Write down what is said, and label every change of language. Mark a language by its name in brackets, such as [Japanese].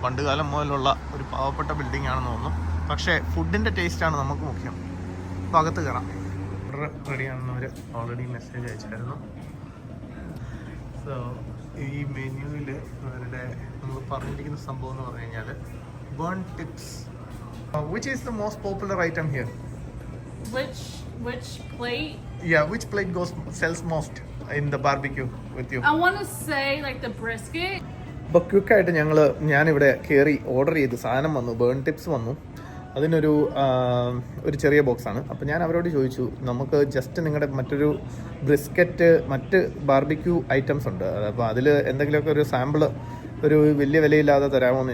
[Malayalam] പണ്ട് കാലം മുതലുള്ള ഒരു പാവപ്പെട്ട ബിൽഡിംഗ് ആണെന്ന് തോന്നുന്നു. പക്ഷേ ഫുഡിൻ്റെ ടേസ്റ്റാണ് നമുക്ക് മുഖ്യം. അപ്പോൾ അകത്ത് കയറാം. Order റെഡിയാണെന്നവർ already message അയച്ചായിരുന്നു. സോ ഈ മെനുവിൽ അവരുടെ നമ്മൾ പറഞ്ഞിരിക്കുന്ന സംഭവം എന്ന് പറഞ്ഞു കഴിഞ്ഞാൽ burn tips. [English] Which is the most popular item here? Which plate? Yeah, which plate sells most in the barbecue with you? I want to say like the brisket. [Malayalam] അപ്പോൾ ക്വിക്കായിട്ട് ഞാനിവിടെ കയറി ഓർഡർ ചെയ്ത് സാധനം വന്നു, ബേൺ ടിപ്സ് വന്നു. അതിനൊരു ചെറിയ ബോക്സാണ്. അപ്പോൾ ഞാൻ അവരോട് ചോദിച്ചു, നമുക്ക് ജസ്റ്റ് നിങ്ങളുടെ മറ്റൊരു ബ്രിസ്ക്കറ്റ് മറ്റ് ബാർബിക്യൂ ഐറ്റംസ് ഉണ്ട്, അപ്പോൾ അതിൽ എന്തെങ്കിലുമൊക്കെ ഒരു സാമ്പിൾ ഒരു വലിയ വിലയില്ലാതെ തരാമോന്ന്.